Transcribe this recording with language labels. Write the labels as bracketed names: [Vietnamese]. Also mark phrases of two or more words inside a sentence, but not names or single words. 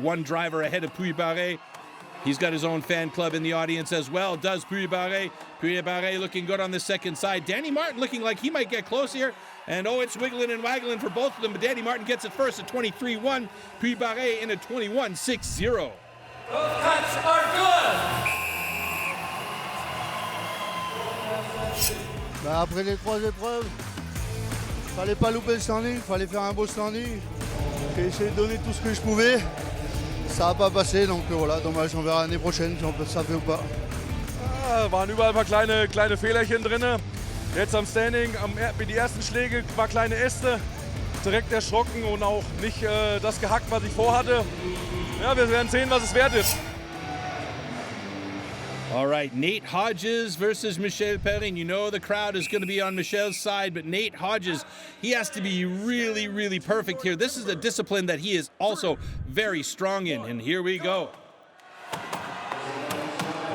[English] 1 driver ahead of Puy-Barré. He's got his own fan club in the audience as well, does Puy-Barré. Puy-Barré looking good on the second side. Danny Martin looking like he might get close here. And oh, it's wiggling and waggling for both of them, but Danny Martin gets it first at 23-1. Puy-Barré in at 21-6-0. Both cuts are good. [French] Après les 3 épreuves, fallait pas louper le standing, fallait faire un beau standing. J'ai essayé de donner tout ce que je pouvais. Ça n'a pas passé, donc voilà, dommage, on verra l'année prochaine si on peut ça fait ou pas. [German] Waren überall ein paar kleine Fehlerchen drin. Jetzt am Standing, die ersten Schläge war kleine Äste, direkt erschrocken und auch nicht das gehackt, was ich vorhatte. Ja, wir werden sehen, was es wert ist. [English] All right, Nate Hodges versus Michel Perrin. You know the crowd is going to be on Michel's side, but Nate Hodges, he has to be really, really perfect here. This is a discipline that he is also very strong in, and here we go.